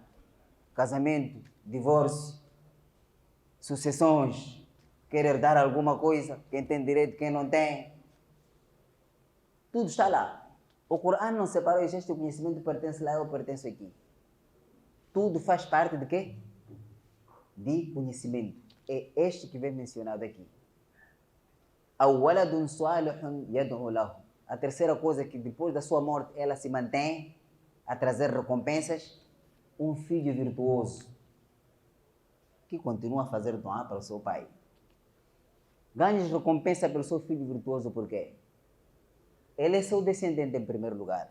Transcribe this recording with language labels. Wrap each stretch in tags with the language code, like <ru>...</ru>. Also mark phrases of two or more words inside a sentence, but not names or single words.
<pt>Casamento, divórcio, sucessões, quer herdar alguma coisa, quem tem direito, quem não tem. Tudo está lá. O Corão não separou, este conhecimento pertence lá, eu pertenço aqui. Tudo faz parte de quê? De conhecimento. É este que vem mencionado aqui.</pt> <ar>أو ولد صالح يدعو له.</ar> <pt>A terceira coisa é que depois da sua morte ela se mantém a trazer recompensas, um filho virtuoso que continua a fazer doa para o seu pai. Ganhas recompensa pelo seu filho virtuoso por quê? Ele é seu descendente em primeiro lugar.</pt>